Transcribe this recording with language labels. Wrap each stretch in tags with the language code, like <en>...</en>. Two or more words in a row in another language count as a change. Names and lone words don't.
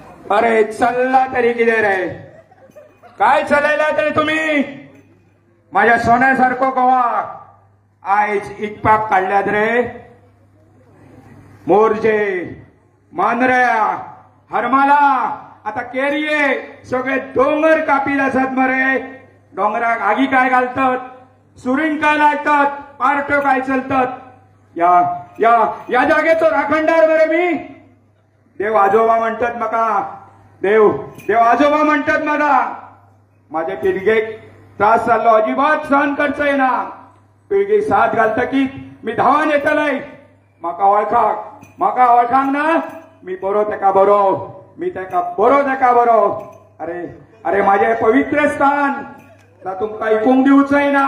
<mr>अरे चल्ला तरी किती रे? काय चलायला तरी तुम्ही?</mr> <kok>माझ्या सोन्यासारखं कवा आयज इटपाक काढल्यात रे? मोरजे, मांजऱ्या, हरमाला, आता केरिये सगळे डोंगर कापील असत मरे. डोंगराक आगी काय घालतात, सुरींग काय लायतात, पार्ट्यो काय चलतात. या या या जागेचो राखणदार मरे मी. देव आजोबा म्हणतात म्हाका, देव आजोबा म्हणतात मला. माझ्या पिळगेक त्रास जाल्लो अजिबात सहन करचंय ना. पिळगेक साथ घालतकीत मी धावान येतलय. म्हाका वळखांक ना. मी बरो तेका बरो, मी तेका बरो तेका बरो. अरे अरे माझे पवित्र स्थान तुमका ऐकूंक दिवचंय ना.</kok>